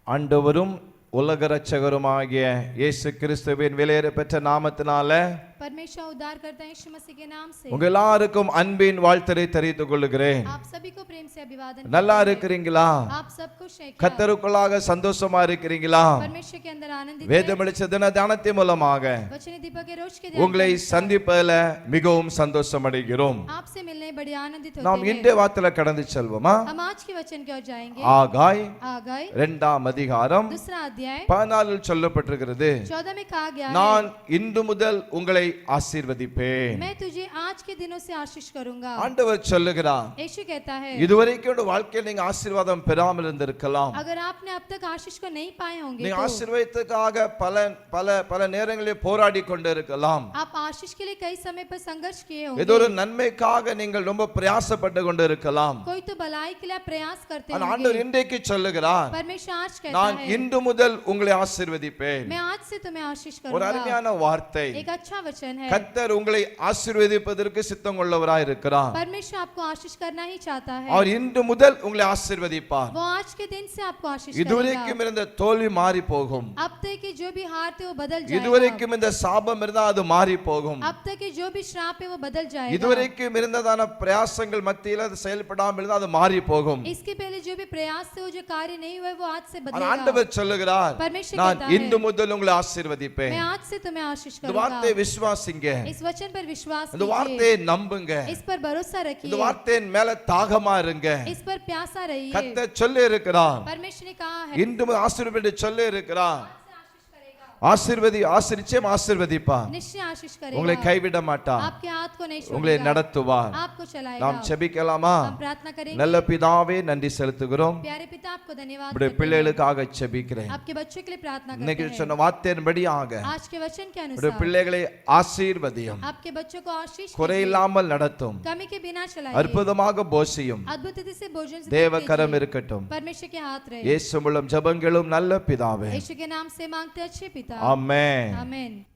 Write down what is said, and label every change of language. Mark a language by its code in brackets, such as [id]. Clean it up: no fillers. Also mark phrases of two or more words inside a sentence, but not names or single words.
[ta] ஆண்டவரும் உலக இரட்சகருமாகிய இயேசு கிறிஸ்துவின் விலையேறப்பெற்ற நாமத்தினால [hi] परमेश्वर उद्धार करता है यीशु मसीह के नाम से [ta] உங்க எல்லாருக்கும் அன்பின் வாழ்த்தை தெரிவித்துக் கொள்கிறேன். [hi] आप सभी को प्रेम से अभिवादन [ta] நல்லா இருக்கிறீங்களா? [hi] आप सब खुश हैं क्या? [ta] கர்த்தருக்குள்ளாக சந்தோஷமா இருக்கிறீங்களா? [hi] परमेश्वर के अंदर आनंदित [ta] வேத வெளிச்ச தின தியானத்தின் மூலமாக [hi] वचन दीपक के रोज के [ta] உங்களை சந்திப்பதில் மிகவும் சந்தோஷம் அடைகிறோம். [hi] आपसे मिलने बड़ी आनंदित [ta] நாம் [hi] होते हैं. [ta] இன்றைய வார்த்தையில கடந்து செல்வோமா? [hi] हम आज के वचन की ओर जाएंगे. [ta] ஆகாய் [hi] आगाय [ta] 2ஆம் அதிகாரம் [hi] दूसरा अध्याय [ta] 14 சொல்லப்பட்டிருக்கிறது. [hi] 14 में कहा गया है, [ta] நான் இன்று முதல் உங்களை ஆசீர்வதிப்பேன். [hi] मैं तुझे आज के दिनों से आशीष करूंगा. [ta] ஆண்டவர் சொல்லுகிறார், [hi] यीशु कहता है, [ta] இதுவரைக்கும் உங்க வாழ்க்கையில் நீங்க ஆசீர்வாதம் பெறாமல் இருந்திருக்கலாம். [hi] अगर आपने अब तक आशीष को नहीं पाए होंगे [ta] நீங்க [hi] तो [ta] ஆசீர்வாதத்துக்காக பல நேரங்களில் போராடி கொண்டிருக்கலாம். [hi] आप आशीष के लिए कई समय पर संघर्ष किए होंगे. [ta] ஏதோ ஒரு நன்மைக்காக நீங்கள் ரொம்ப பிரயாசப்பட்டு கொண்டிருக்கலாம். [hi] कोई तो भलाई के लिए प्रयास करते [ta] ஆனா [hi] होंगे. [ta] ஆண்டவர் இன்றைக்கு சொல்லுகிறார், [hi] परमेश्वर आज कहता [ta] நான் [hi] है, [ta] இன்று முதல் உங்களை ஆசீர்வதிப்பேன். [hi] मैं आज से तुम्हें आशीष [ta] ஒரு [hi] करूंगा. [ta] அருமையான வார்த்தை. [hi] एक अच्छा वचन है. [ta] கர்த்தர் உங்களை ஆசீர்வதிப்பதற்கு சித்தம் உள்ளவராய் இருக்கிறார். [hi] परमेश्वर आपको आशीष करना ही चाहता है. [ta] அவர் இன்று முதல் உங்களை ஆசீர்வதிப்பார். [hi] वो आज के दिन से आपको आशीष [ta] இதுவரைக்கும் [hi] करेगा. [ta] இருந்த தோல்வி மாறி போகும். [hi] अब तक की जो भी हार थे वो बदल जाएगा. [ta] இதுவரைக்கும் இந்த சாபம் இருந்தா அது மாறி போகும். [hi] अब तक की जो भी श्राप है वो बदल जाएगा. [ta] இதுவரைக்கும் இருந்ததான பிரயாசங்கள் மத்தியில அது செயல்படாமல் இருந்தா அது மாறி போகும். [hi] इसके पहले जो भी प्रयास थे वो जो कार्य नहीं हुए वो आज से [ta] ஆனா [hi] बदलेगा. [ta] ஆண்டவர் சொல்லுகிறார், [hi] परमेश्वर [ta] நான் [hi] कहता है, [ta] இன்று முதல் உங்களை ஆசீர்வதிப்பேன். [hi] मैं आज से तुम्हें आशीष [ta] இந்த [hi] करूंगा. [ta] வார்த்தையை விசுவாசிங்க. [hi] इस वचन पर विश्वास [ta] இந்த [hi] कीजिए. [ta] வார்த்தையை நம்புங்க. [hi] इस पर भरोसा [ta] இந்த [hi] रखिए. [ta] வார்த்தையின் மேல தாகமா இருங்க. [hi] इस पर प्यासा रहिए. [ta] கர்த்தர் சொல்லி இருக்கிறார், [hi] परमेश्वर ने कहा है, [ta] இன்று முதல் ஆசீர்வதி சொல்லி இருக்கிறார். நிச்சயம் ஆசீர்வதிப்பார். [hi] निश्चय आशीष [ta] உங்களை [hi] करेगा. [ta] கைவிட மாட்டார். [hi] आपके हाथ को नहीं [ta] உங்களை [hi] छोड़ेगा. [ta] நடத்துவார். [hi] आपको चलाएगा. [ta] நாம் செபிக்கலாமா? [hi] हम प्रार्थना करेंगे. [ta] நல்ல பிதாவே, நன்றி செலுத்துகிறோம். [hi] प्यारे पिता आपको धन्यवाद [ta] இப்படி [hi] करते हैं. [ta] பிள்ளைகளுக்காக செபிக்கிறேன். [hi] आपके बच्चों के लिए प्रार्थना [ta] இன்னைக்கு [hi] करते हैं. [ta] சொன்ன வார்த்தையின்படியாக [hi] आज के वचन के [ta] இப்படி [hi] अनुसार [ta] பிள்ளைகளை ஆசீர்வதியும். [hi] आपके बच्चों को आशीष कीजिए. [ta] குறையில்லாமல் நடத்தும். [hi] कमी के बिना चलाइए. [ta] அற்புதமாக போஷியும். [hi] अद्भुत रीति से भोजन से [ta] தேவ [hi] कीजिए. [ta] கரம் இருக்கட்டும். [hi] परमेश्वर के हाथ रहे. [ta] இயேசு மூலம் ஜெபங்களும் நல்ல பிதாவே. [hi] यीशु के नाम से मांगते अच्छे पिता. [ta] ஆமென். [hi] आमीन.